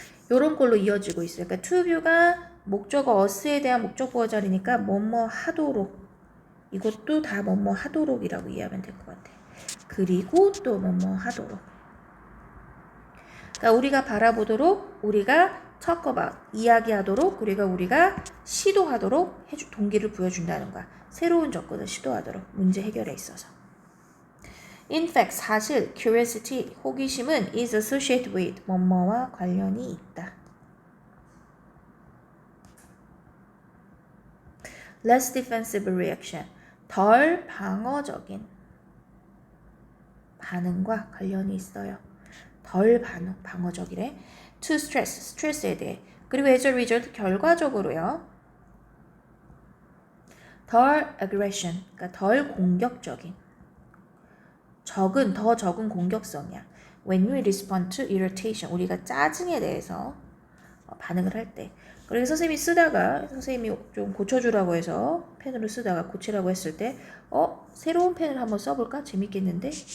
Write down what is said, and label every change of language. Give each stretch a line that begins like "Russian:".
Korean: 요런 걸로 이어지고 있어요. 그러니까 to view가 목적어 us에 대한 목적보호 자리니까 뭐뭐 하도록 이것도 다 뭐뭐 하도록이라고 이해하면 될 것 같아. 그리고 또 뭐뭐 하도록. 그러니까 우리가 바라보도록, 우리가 talk about, 이야기하도록, 그리고 우리가 시도하도록 동기를 부여준다는 거야. 새로운 접근을 시도하도록 문제 해결에 있어서. In fact, 사실 curiosity, 호기심은
English: is associated with
Korean: 뭐뭐와 관련이 있다.
English: Less defensive reaction.
Korean: 덜 방어적인 반응과 관련이 있어요. 덜 방어적이래.
English: To stress,
Korean: 스트레스에 대해. 그리고
English: as a result,
Korean: 결과적으로요. 덜 aggression, 그러니까 덜 공격적인. 더 적은 공격성이야.
English: When we respond to irritation,
Korean: 우리가 짜증에 대해서 반응을 할 때. 그리고 선생님이 좀 고쳐주라고 해서 펜으로 쓰다가 고치라고 했을 때 새로운 펜을 한번 써볼까? 재밌겠는데?